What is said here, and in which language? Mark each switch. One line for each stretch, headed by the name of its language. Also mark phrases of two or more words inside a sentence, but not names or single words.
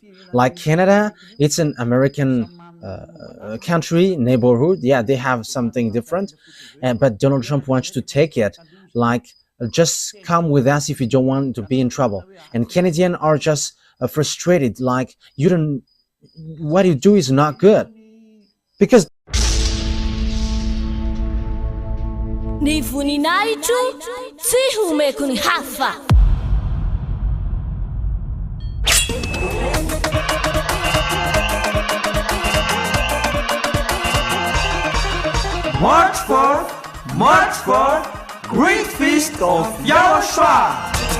English: Like Canada, it's an American country, neighborhood. Yeah, they have something different, but Donald Trump wants to take it. Like just come with us if you don't want to be in trouble. And Canadians are just frustrated, like you don't, what you do is not good, because
Malagasy: Ny voninahitro tsy homeko ny hafa.
English: March 4th, Great Feast of YAHOSHUAH.